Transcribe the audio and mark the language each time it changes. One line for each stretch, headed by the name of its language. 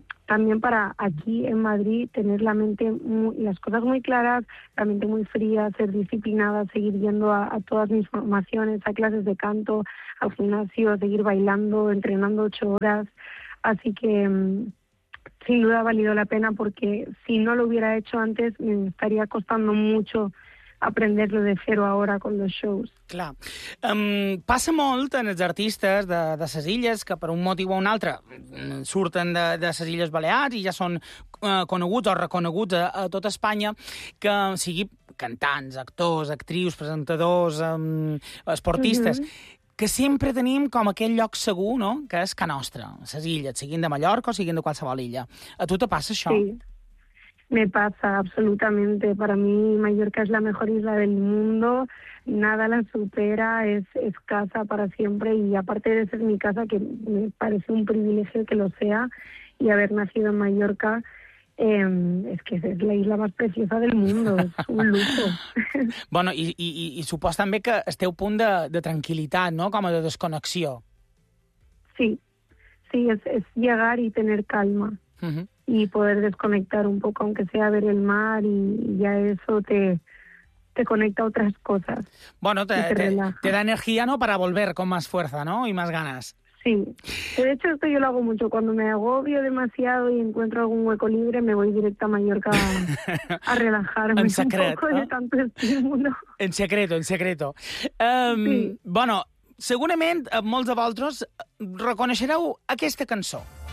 Spanish: también para aquí en Madrid tener la mente, las cosas muy claras, la mente muy fría, ser disciplinada, seguir yendo a todas mis formaciones, a clases de canto, al gimnasio, seguir bailando, entrenando 8 horas. Así que sin duda ha valido la pena, porque si no lo hubiera hecho antes, me estaría costando mucho aprenderlo de cero ahora con los shows.
Catalan: Clar. Passa molt en els artistes de ses illes, que per un motiu o un altre surten de ses illes Balears i ja són coneguts o reconeguts a tota Espanya, que sigui cantants, actors, actrius, presentadors, esportistes... Mm-hmm. Que sempre tenim com aquell lloc segur, no?, que és Ca Nostra, ses illes, siguin de Mallorca o siguin de qualsevol illa. A tu te passa això?
Spanish: Sí, me pasa absolutamente. Para mí Mallorca es la mejor isla del mundo, nada la supera, es casa para siempre, y aparte de ser mi casa, que me parece un privilegio que lo sea, y haber nacido en Mallorca, es que es la isla más preciosa del mundo, es un lujo.
Catalan: Bueno, i supos també que esteu punt de tranquil·litat, no?, com a de desconnexió.
Spanish: Sí, sí, es llegar y tener calma. Uh-huh. Y poder desconectar un poco, aunque sea ver el mar, y ya eso te conecta a otras cosas. Bueno, te da energía, ¿no?, para volver con más fuerza, ¿no?, y más ganas. Sí, de hecho esto yo lo hago mucho, cuando me agobio demasiado y encuentro algún hueco libre me voy directo a Mallorca a relajarme
Catalan: secret,
Spanish: un poco, ¿no?, de tanto estímulo. En secreto, en secreto. Sí.
Catalan: Bueno, segurament molts de vosaltres reconeixereu aquesta cançó.